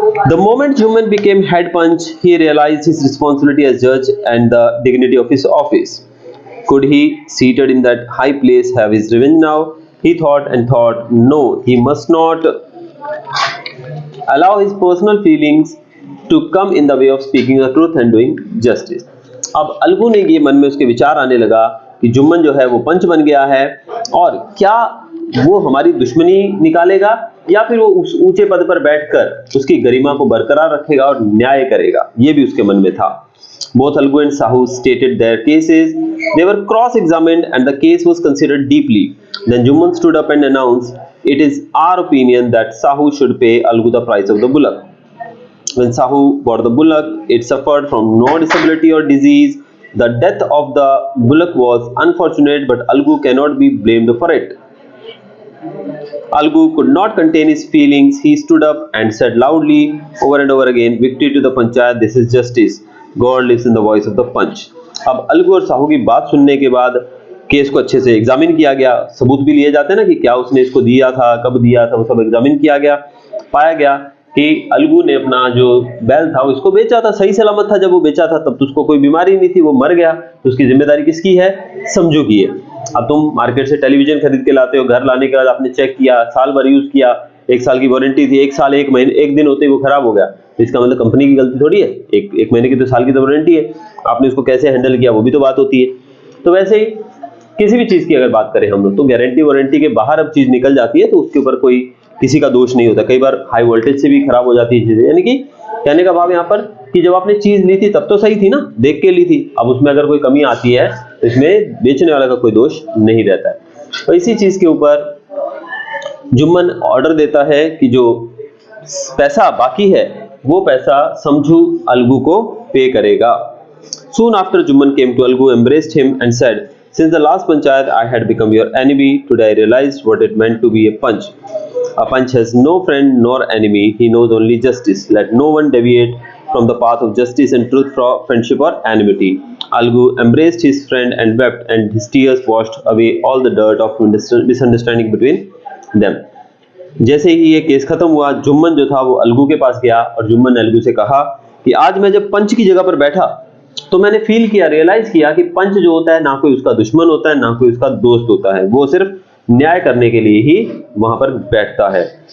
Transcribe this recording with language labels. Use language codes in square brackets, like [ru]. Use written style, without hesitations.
[en] The moment Juman became head punch, he realized his responsibility as judge and the dignity of his office. Could he, seated in that high place, have his revenge now? He thought and thought, no, he must not allow his personal feelings to come in the way of speaking the truth and doing justice. [hi] अब अलगू ने ये मन में उसके विचार आने लगा कि जुम्मन जो है वो पंच बन गया है और क्या वो हमारी दुश्मनी निकालेगा या फिर वो उस ऊंचे पद पर बैठकर उसकी गरिमा को बरकरार रखेगा और न्याय करेगा, ये भी उसके मन में था। [en] Both Algu and Sahu stated their cases. They were cross-examined and the case was considered deeply. Then Juman stood up and announced, "It is our opinion that Sahu should pay Algu the price of the bullock." When Sahu bought the bullock, it suffered from no disability or disease. The death of the bullock was unfortunate, but Algu cannot be blamed for it. Algu could not contain his feelings. He stood up and said loudly over and over again, "Victory to the panchayat, this is justice. God lives in the voice of the punch." [hi] अब अलगू और साहू की बात सुनने के बाद case को अच्छे से एग्जामिन किया गया। सबूत भी लिए जाते हैं ना कि क्या उसने इसको दिया था, कब दिया था, वो सब एग्जामिन किया गया। पाया गया कि अलगू ने अपना जो बैल था उसको बेचा था, सही सलामत था जब वो बेचा था, तब तो उसको कोई बीमारी नहीं थी, वो मर गया, तो उसकी जिम्मेदारी किसकी है? समझू की है। अब तुम मार्केट से टेलीविजन खरीद के लाते हो, घर लाने के बाद आपने चेक किया, साल भर यूज किया, 1 साल की वारंटी थी, 1 साल 1 महीने 1 दिन होते ही वो खराब हो गया, तो इसका मतलब कंपनी की गलती थोड़ी है, एक महीने की तो साल की तो वारंटी है, आपने उसको कैसे हैंडल किया वो भी तो बात होती है। तो वैसे ही किसी भी चीज की अगर बात करें हम लोग, तो गारंटी वारंटी के बाहर अब चीज निकल जाती है तो उसके ऊपर कोई किसी का दोष नहीं होता। कई बार हाई वोल्टेज से भी खराब हो जाती है चीजें, यानी कि कहने का भाव यहाँ पर कि जब आपने चीज ली थी तब तो सही थी ना, देख के ली थी, अब उसमें अगर कोई कमी आती है तो इसमें बेचने वाला का कोई दोष नहीं रहता है। तो इसी चीज के ऊपर जुम्मन ऑर्डर देता है कि जो पैसा बाकी है वो पैसा समझू अलगू को पे करेगा। [en] Soon after, Jumman came to Algu, embraced him, and said, "Since the last panchayat, I had become your enemy. Today, I realized what it meant to be a panch. A panch has no friend nor enemy. He knows only justice. Let no one deviate from the path of justice and truth for friendship or enmity." Algu embraced his friend and wept, and his tears washed away all the dirt of misunderstanding between them. [hi] जैसे ही ये case खत्म हुआ, जुम्मन जो था वो अलगू के पास गया और जुम्मन ने अलगू से कहा कि आज मैं जब पंच की जगह पर बैठा तो मैंने फील किया, रियलाइज किया कि पंच जो होता है ना कोई उसका दुश्मन होता है ना कोई उसका दोस्त होता है, वो सिर्फ न्याय करने के लिए ही वहां पर बैठता है।